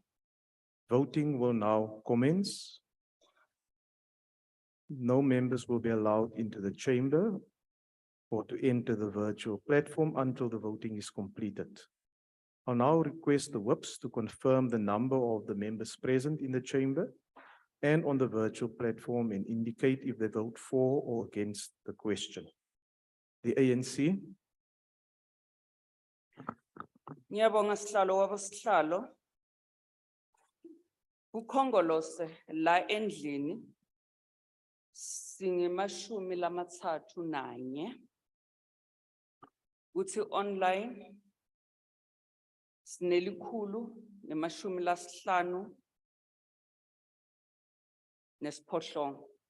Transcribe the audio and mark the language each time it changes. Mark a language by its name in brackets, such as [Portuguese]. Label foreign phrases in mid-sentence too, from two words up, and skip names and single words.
[English] Voting will now commence. No members will be allowed into the chamber or to enter the virtual platform until the voting is completed. I'll now request the whips to confirm the number of the members present in the chamber and on the virtual platform and indicate if they vote for or against the question. The ANC. [Swati] Ngiyabonga sihlalo wabosihlalo. Kukhongolose la endlini singemashumi lamatsatfu nanye. Kuthi online sinelikhulu nemashumi lasihlanu nesiphohlongo.